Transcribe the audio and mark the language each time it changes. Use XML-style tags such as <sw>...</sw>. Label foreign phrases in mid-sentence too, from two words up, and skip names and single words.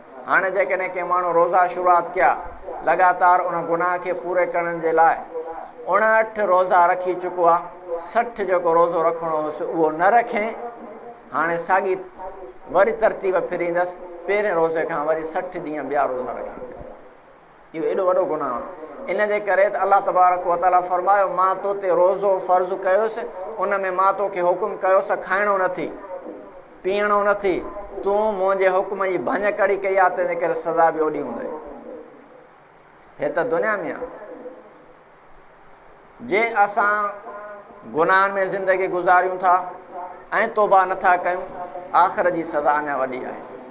<sd>हाणे जेकॾहिं कंहिं माण्हू रोज़ा शुरूआति कया लगातार उन गुनाह खे पूरे करण जे लाइ 59 रोज़ा रखी चुको आहे, 60 जेको रोज़ो रखिणो हुअसि उहो न रखे, हाणे साॻी वरी तरतीब फिरींदसि, पहिरें रोज़े खां वरी 60 ॾींहं ॿिया रोज़ा रखे। इहो एॾो वॾो गुनाह आहे। इन जे करे त अल्लाह तबारक व तआला फरमायो मां तो ते रोज़ो फ़र्ज़ु कयोसि, उन में मां तोखे हुकुम कयोसि खाइणो नथी पीअणो नथी, तूं मुंहिंजे हुकुम जी भञ कड़ी कई आहे, तंहिंजे करे सज़ा बि ओॾी हूंदई। हे त दुनिया में आहे। जे असां गुनाहनि में ज़िंदगी गुज़ारियूं था ऐं तौबा नथा कयूं, आख़िर जी सज़ा अञा वॾी आहे।</sd>